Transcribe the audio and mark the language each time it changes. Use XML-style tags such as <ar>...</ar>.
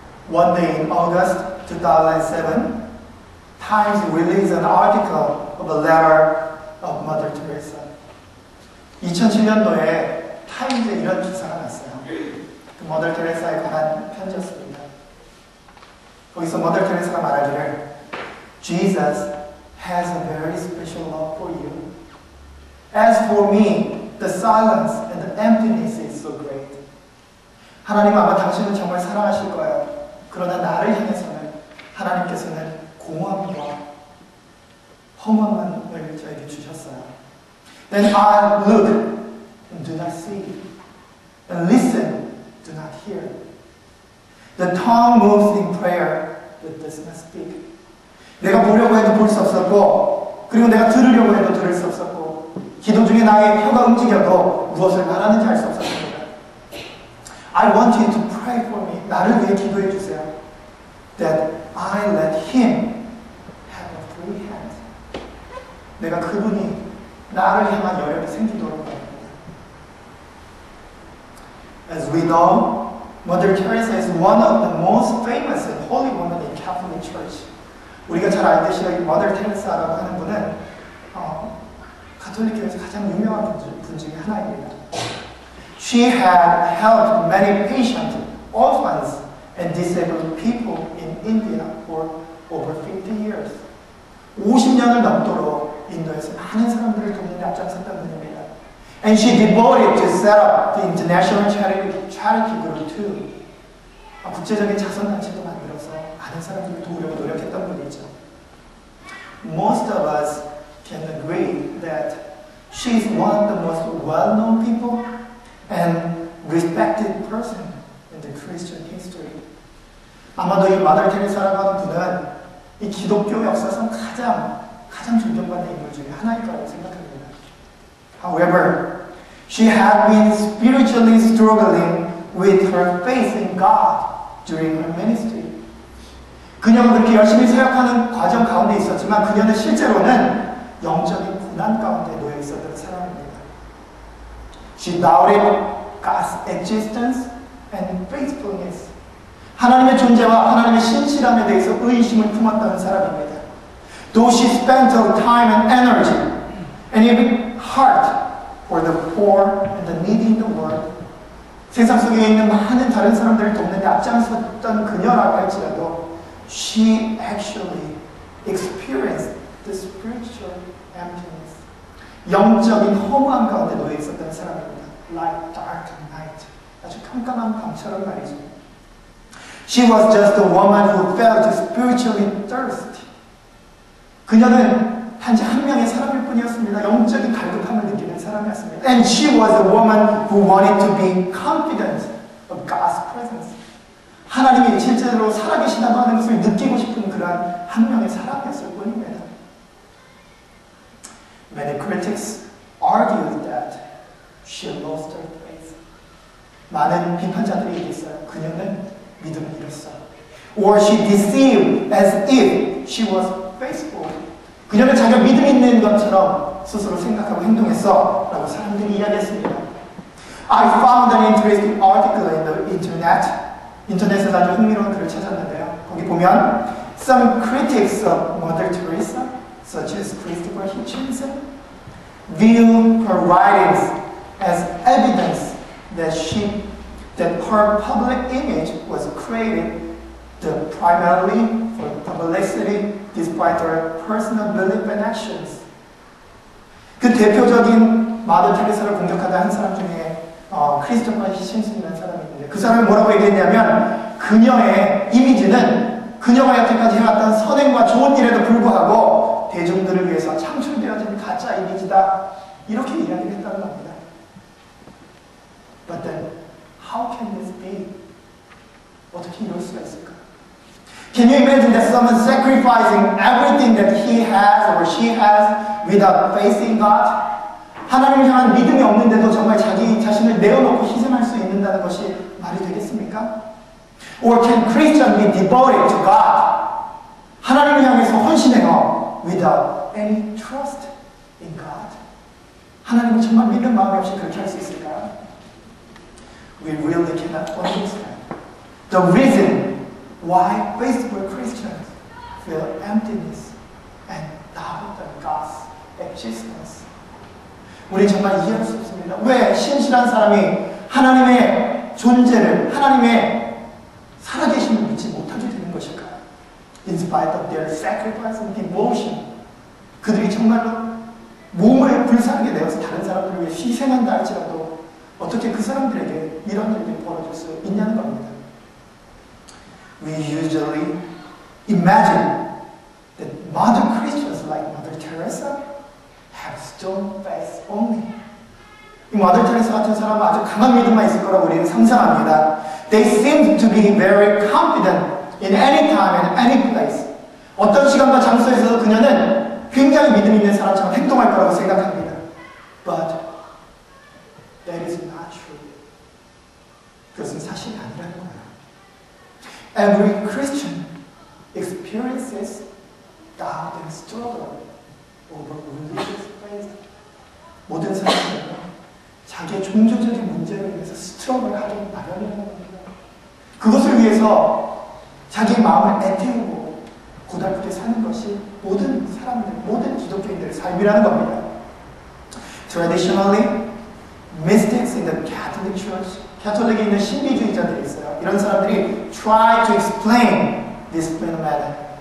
<en>One day in August 2007, Times released an article of a letter of Mother Teresa.</en> <ko>2007년도에 타임즈에 이런 기사가 났어요. 그 머더 테레사에 관한 편지였습니다. 거기서 머더 테레사가 말하기를,</ko> <en>"Jesus has a very special love for you. As for me, the silence and the emptiness is so great."</en> <ko>하나님은 아마 당신을 정말 사랑하실 거예요. 그러나 나를 향해서는 하나님께서는 공허함과 허무함을 저에게 주셨어요.</ko> <en>Then I look and do not see, and listen, do not hear. The tongue moves in prayer, but does not speak.</en> <ko>내가 보려고 해도 볼 수 없었고, 그리고 내가 들으려고 해도 들을 수 없었고, 기도 중에 나의 혀가 움직여도 무엇을 말하는지 알 수 없었습니다.</ko> <en>I want you to pray for me.</en> <ko>나를 위해 기도해 주세요.</ko> <en>That I let him have a free hand.</en> <ko>내가 그분이 나를 향한 여력이 생기도록 합니다.</ko> <en>As we know, Mother Teresa is one of the most famous and holy women in Catholic Church.</en> <ko>우리가 잘 알듯이 Mother Teresa라고 하는 분은 가톨릭교에서 가장 유명한 분 중에 하나입니다.</ko> <en>She had helped many patient orphans and disabled people in India for over 50 years.</en> <ko>50년을 넘도록 인도에서 많은 사람들을 돕는 데 앞장섰던 분입니다.</ko> <en>And she devoted to set up the international charity group too.</en> <ko>국제적인 자선단체도 만들어서 많은 사람들을 도우려고 노력했던 분이죠.</ko> <en>Most of us can agree that she is one of the most well-known people and respected person in the Christian history.</en> <ko>아마도 이 마더 테레사라고 하는 분은 이 기독교 역사상 가장 존경받는 인물 중에 하나일 거라고 생각합니다.</ko> <en>However, she had been spiritually struggling with her faith in God during her ministry.</en> <ko>그녀가 그렇게 열심히 사역하는 과정 가운데 있었지만 그녀는 실제로는 영적인 고난 가운데 놓여 있었던 사람입니다.</ko> <en>She doubted God's existence and faithfulness.</en> <ko>하나님의 존재와 하나님의 신실함에 대해서 의심을 품었다는 사람입니다.</ko> <en>Though she spent her time and energy and even heart for the poor and the needy in the world,</en> <ko>세상 속에 있는 많은 다른 사람들을 돕는 데 앞장섰던 그녀라고 할지라도</ko> <en>she actually experienced the spiritual emptiness.</en> <ko>영적인 허무함 가운데 놓여 있었던 사람입니다.</ko> <en>Like dark night.</en> <ko>아주 깜깜한 밤처럼 말이죠.</ko> <en>She was just a woman who felt spiritually thirsty</en> <ko>그녀는 단지 한 명의 사람일 뿐이었습니다. 영적인 갈급함을 느끼는 사람이었습니다.</ko> <en>And she was a woman who wanted to be confident of God's presence.</en> <ko>하나님이 실제로 살아계신다고 하는 것을 느끼고 싶은 그러한 한 명의 사람이었을 뿐입니다.</ko> <en>Many critics argued that she lost her faith.</en> <ko>많은 비판자들이 얘기했어요. 그녀는 믿음을 잃었어.</ko> <en>Or she deceived as if she was faithful.</en> <ko>그녀는 자기가 믿음 있는 것처럼 스스로 생각하고 행동했어 라고 사람들이 이야기했습니다.</ko> <en>I found an interesting article in the internet.</en> <ko>인터넷에서 아주 흥미로운 글을 찾았는데요. 거기 보면</ko> <en>Some critics of Mother Teresa, such as Christopher Hitchens, view her writings as evidence that her public image was created primarily for publicity despite her personal belief and actions.</en> <ko>그 대표적인 마더 테레사를 공격하다 한 사람 중에 크리스토퍼 히친슨이라는 사람이 있는데 그 사람이 뭐라고 얘기했냐면 그녀의 이미지는 그녀가 여태까지 해왔던 선행과 좋은 일에도 불구하고 대중들을 위해서 창출되어진 가짜 이미지다 이렇게 이야기를 했다는 겁니다.</ko> <en>But then, how can this be?</en> <ko>어떻게 이럴 수가 있을까?</ko> <en>Can you imagine that someone sacrificing everything that he has or she has without facing God?</en> <ko>하나님을 향한 믿음이 없는데도 정말 자기 자신을 내어놓고 희생할 수 있는다는 것이 말이 되겠습니까?</ko> <en>Or can Christians be devoted to God?</en> <ko>하나님을 향해서 헌신해요.</ko> <en>Without any trust in God.</en> <ko>하나님을 정말 믿는 마음이 없이 그렇게 할 수 있을까요?</ko> <en>We really cannot understand the reason why faithful Christians feel emptiness and doubt on God's existence.</en> <ko>우리 정말 이해할 수 없습니다. 왜 신실한 사람이 하나님의 존재를, 하나님의 살아계심을 믿지 못하게 되는 것일까요?</ko> <en>In spite of their sacrifice and devotion,</en> <ko>그들이 정말로 몸을 불사르게 내어서 다른 사람들을 위해 희생한다 할지라도 어떻게 그 사람들에게 이런 일이 벌어질 수 있냐는 겁니다.</ko> <en>We usually imagine that modern Christians like Mother Teresa have strong faith only.</en> <ko>이 마더 테레사 같은 사람은 아주 강한 믿음만 있을 거라고 우리는 상상합니다.</ko> <en>They seem to be very confident in any time and any place.</en> <ko>어떤 시간과 장소에서도 그녀는 굉장히 믿음 있는 사람처럼 행동할 거라고 생각합니다.</ko> <en>But that is not true.</en> <ko>그것은 사실이 아니라는 거예요.</ko> <en>Every Christian experiences doubt and struggle over religious faith.</en> <ko>모든 사람들은 자기의 종교적인 문제를 위해서 스트럭을 하기 마련이라는 겁니다. 그것을 위해서 자기 마음을 애태우고 고달프게 사는 것이 모든 사람들, 모든 기독교인들의 삶이라는 겁니다.</ko> <en>Traditionally, mystics in the Catholic Church,</en> <ko>가톨릭에 있는 신비주의자들이 있어요. 이런 사람들이</ko> <en>try to explain this phenomenon.</en>